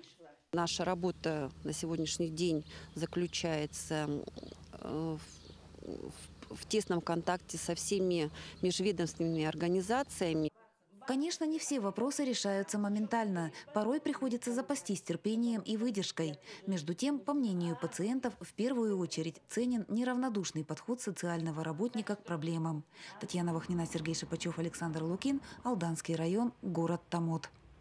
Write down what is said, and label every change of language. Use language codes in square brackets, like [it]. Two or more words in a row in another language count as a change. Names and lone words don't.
[ru] Наша работа на сегодняшний день заключается в тесном контакте со всеми межведомственными организациями. Конечно, не все вопросы решаются моментально. Порой приходится запастись терпением и выдержкой. Между тем, по мнению пациентов, в первую очередь ценен неравнодушный подход социального работника к проблемам. Татьяна Вахнина, Сергей Шипачев, Александр Лукин, Алданский район, город Томод.